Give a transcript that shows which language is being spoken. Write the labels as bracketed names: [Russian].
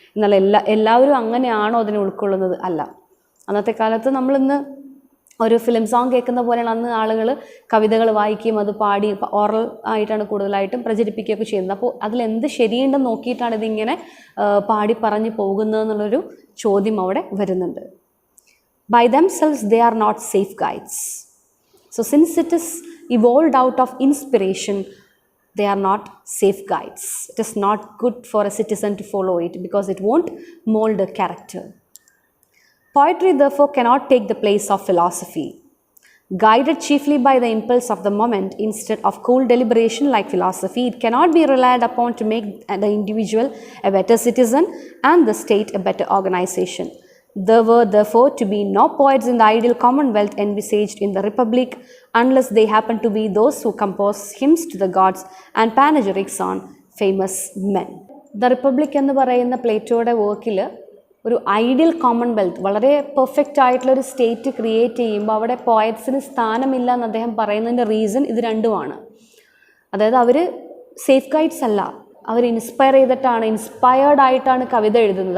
[Malayalam] എന്നാൽ എല്ലാവരും അങ്ങനെയാണോ അതിനെ ഉൾക്കൊള്ളുന്നത്? അല്ല. അന്നത്തെ കാലത്ത് നമ്മളിന്ന് ഒരു ഫിലിം സോങ് കേൾക്കുന്ന പോലെയാണ് അന്ന് ആളുകൾ കവിതകൾ വായിക്കുകയും അത് പാടി ഓറൽ ആയിട്ടാണ് കൂടുതലായിട്ടും പ്രചരിപ്പിക്കുകയൊക്കെ ചെയ്യുന്നത്. അപ്പോൾ അതിലെന്ത് ശരിയുണ്ടെന്ന് നോക്കിയിട്ടാണ് ഇതിങ്ങനെ പാടി പറഞ്ഞു പോകുന്നതെന്നുള്ളൊരു ചോദ്യം അവിടെ വരുന്നുണ്ട്. [English] By themselves they are not safe guides. So since it is evolved out of inspiration, they are not safe guides. It is not good for a citizen to follow it because it won't mold a character. Poetry therefore cannot take the place of philosophy. Guided chiefly by the impulse of the moment instead of cool deliberation like philosophy, it cannot be relied upon to make the individual a better citizen and the state a better organization. There were therefore to be no poets in the ideal commonwealth envisaged in the republic unless they happen to be those who compose hymns to the gods and panegyrics on famous men. [Malayalam] The republic എന്ന് പറയുന്ന പ്ലേറ്റോയുടെ വർക്കിൽ ഒരു ideal Commonwealth, വളരെ perfect ആയിട്ടുള്ളൊരു state create ചെയ്യുമ്പോൾ അവിടെ പോയറ്റ്സിന് സ്ഥാനമില്ല എന്ന് അദ്ദേഹം പറയുന്നതിൻ്റെ റീസൺ ഇത് രണ്ടുമാണ്. അതായത് അവർ സേഫ് ഗൈഡ്സ് അല്ല, അവർ ഇൻസ്പയർഡ് ആയിട്ടാണ് കവിത എഴുതുന്നത്.